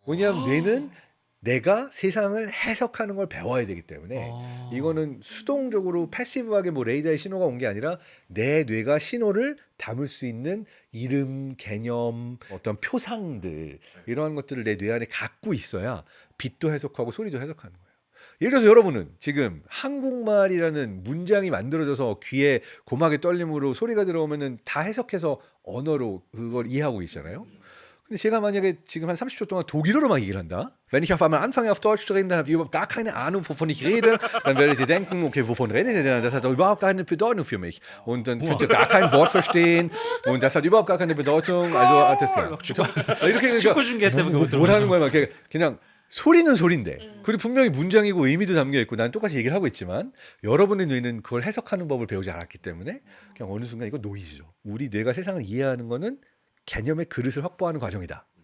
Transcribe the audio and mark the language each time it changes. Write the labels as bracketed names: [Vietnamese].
[Korean] 왜냐하면 뇌는 내가 세상을 해석하는 걸 배워야 되기 때문에 이거는 수동적으로 패시브하게 뭐 레이더의 신호가 온 게 아니라 내 뇌가 신호를 담을 수 있는 이름, 개념, 어떤 표상들 이러한 것들을 내 뇌 안에 갖고 있어야 빛도 해석하고 소리도 해석하는 거예요. 예를 들어서 여러분은 지금 한국말이라는 문장이 만들어져서 귀에 고막의 떨림으로 소리가 들어오면은 다 해석해서 언어로 그걸 이해하고 있잖아요. 근데 제가 만약에 지금 한 30초 동안 독일어로 막 얘기를 한다. [German] Wenn ich auf einmal anfange auf Deutsch zu reden, dann habt ihr überhaupt gar keine Ahnung, wovon ich rede. Dann werdet ihr denken, okay, wovon redet ihr denn? Das hat doch überhaupt keine Bedeutung für mich. Und dann könnt ihr gar kein Wort verstehen. Und das hat überhaupt gar keine Bedeutung. Also das ja. [Korean] 그렇죠? 이렇게 축구 중계 때문에 그거 뭘 하는 거야? 막 그냥 소리는 소리인데. 그리고 분명히 문장이고 의미도 담겨 있고 난 똑같이 얘기를 하고 있지만 여러분의 뇌는 그걸 해석하는 법을 배우지 않았기 때문에 그냥 어느 순간 이거 노이즈죠. 우리 뇌가 세상을 이해하는 거는 개념의 그릇을 확보하는 과정이다.